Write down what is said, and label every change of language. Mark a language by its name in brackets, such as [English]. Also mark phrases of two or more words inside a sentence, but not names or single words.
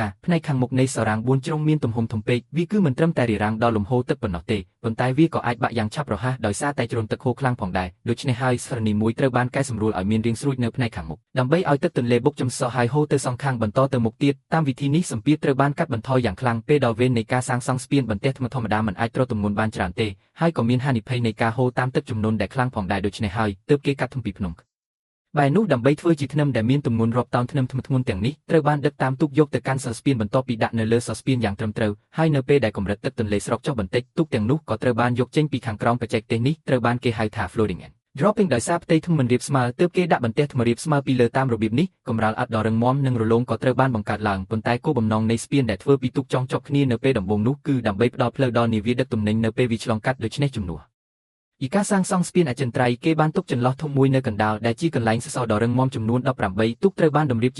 [Khmer] ផ្នែកខាងមុខនៃសរ៉ាង4ជ្រុងមានទំហំធំពេកវាគឺមិនត្រឹមតែរារាំងដល់លំហូរទឹកប៉ុណ្ណោះទេប៉ុន្តែវាក៏អាចបាក់យ៉ាងឆាប់រហ័សដោយសារតែជ្រុំទឹកហូរខ្លាំងផងដែរដូច្នេះហើយសរនីមួយត្រូវបានកែសម្រួលឲ្យមានរាងស្រួចនៅផ្នែកខាងមុខដើម្បីឲ្យទឹកទន្លេបុកចំសក់ហើយហូរទៅសងខាងបន្តទៅមុខទៀតតាមវិធីនេះសម្ពាធត្រូវបានកាត់បន្ថយយ៉ាងខ្លាំងពេលដល់វេននៃការសាងសង់ស្ពានបន្ទះថ្មធម្មតាមិនអាចទ្រទម្ងន់បានច្រើនទេហើយក៏មានហានិភ័យនៃការហូរតាមទឹកជំនន់ដែលខ្លាំងផងដែរដូច្នេះ ហើយទើបគេកាត់ធំពីភ្នំបែរនោះដើម្បីធ្វើជាធ្នឹមដែលមានទម្ងន់រាប់តោនធ្នឹមធ្ងន់ទាំងនេះត្រូវបានដឹកតាមទូកយកទៅកាន់សរស្ពានបន្ទាប់ពីដាក់នៅលើសរស្ពានយ៉ាងត្រឹមត្រូវហើយនៅពេលដែលកម្រិតទឹកទន្លេស្រកចុះបន្តិចទូកទាំងនោះក៏ត្រូវបានយកចេញពីខាងក្រោមបច្ចេកទេសនេះត្រូវបានគេហៅថា [English] floating and dropping [Khmer] ដោយសារផ្ទៃថ្មមិនរាបស្មើទើបគេដាក់បន្ទះថ្មរាបស្មើពីលើតាមរបៀបនេះកម្រាលឥដ្ឋដ៏រឹងមាំនិងរ លោងក៏ត្រូវបានបង្កើតឡើងប៉ុន្តែគោលបំណងនៃស្ពានដែលធ្វើពីទូកចងជាប់គ្នានៅពេលដំបូងនោះគឺដើម្បីផ្ដល់ផ្លូវដល់នាវាដឹកទំនិញនៅពេលវាឆ្លងកាត់ដូច្នេះជំនួសពីការសាងសង់ស្ពានអចិន្ត្រៃយ៍គេបានទុកចន្លោះធំមួយនៅកណ្ដាលដែលជាកន្លែងសសរដ៏រឹងមាំចំនួន18ទូកត្រូវបានតម្រៀបជា